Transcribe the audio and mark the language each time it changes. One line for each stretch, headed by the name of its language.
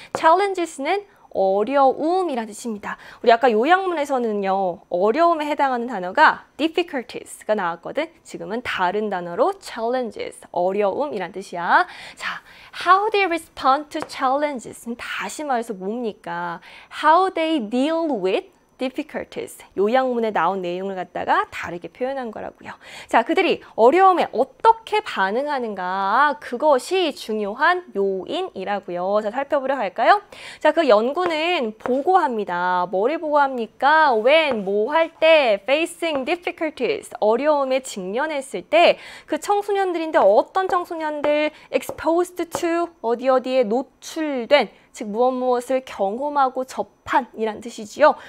Korean: challenges는 어려움이라는 뜻입니다. 우리 아까 요약문에서는요. 어려움에 해당하는 단어가 difficulties가 나왔거든. 지금은 다른 단어로 challenges, 어려움이란 뜻이야. 자,
English: how they respond to challenges는
Korean: 다시 말해서 뭡니까?
English: how they deal with difficulties.
Korean: 요약문에 나온 내용을 갖다가 다르게 표현한 거라고요. 자, 그들이 어려움에 어떻게 반응하는가 그것이 중요한 요인이라고요. 자, 살펴보려 할까요? 자, 그 연구는 보고합니다. 뭐를 보고합니까?
English: when,
Korean: 뭐 할 때,
English: facing difficulties,
Korean: 어려움에 직면했을 때 그 청소년들인데 어떤 청소년들
English: exposed to,
Korean: 어디에 노출된 즉 무엇을 경험하고 접한이란 뜻이지요.